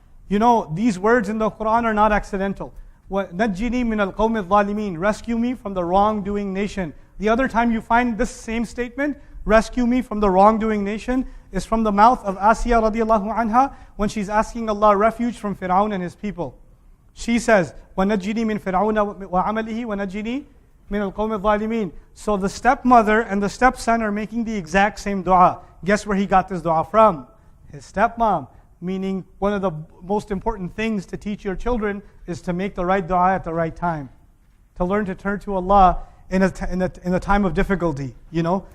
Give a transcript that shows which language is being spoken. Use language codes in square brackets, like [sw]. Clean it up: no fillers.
[en] You know, these words in the Quran are not accidental. [ar] وَنَجِّنِي مِنَ الْقَوْمِ الظَّالِمِينَ. [en] Rescue me from the wrongdoing nation. The other time you find this same statement, rescue me from the wrongdoing nation, is from the mouth of Asiya radiallahu anha when she's asking Allah refuge from Fir'aun and his people. [ar] She says, وَنَجِّنِي مِنْ فِرْعَوْنَ وَعَمَلِهِ وَنَجِّنِي مِنَ الْقَوْمِ الظَّالِمِينَ. [en] So the stepmother and the stepson are making the exact same dua. Guess where he got this dua from? His stepmom. Meaning one of the most important things to teach your children is to make the right dua at the right time. To learn to turn to Allah in a time of difficulty, you know.